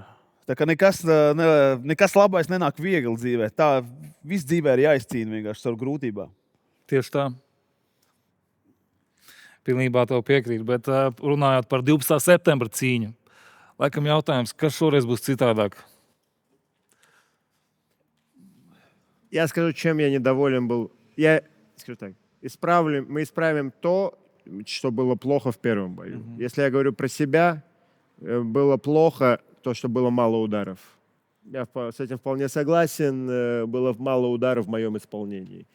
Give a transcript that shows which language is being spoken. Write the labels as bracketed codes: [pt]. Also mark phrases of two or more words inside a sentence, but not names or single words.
[lv] Tā kā nekas labais nenāk viegli dzīvē. Tā viss dzīvē ir jāizcīna vienkārši ar grūtībām. Tieši tā. Pilnībā tev piekrīt. Bet runājot par 12. septembra cīņu, laikam jautājums, kas šoreiz būs citādāk? [ru] Я скажу, чем я недоволен был. Я скажу так. Мы исправим то, что было плохо в первом бою. Если я говорю про себя, было плохо то, что было мало ударов. Я с этим вполне согласен. Было мало ударов в моем исполнении.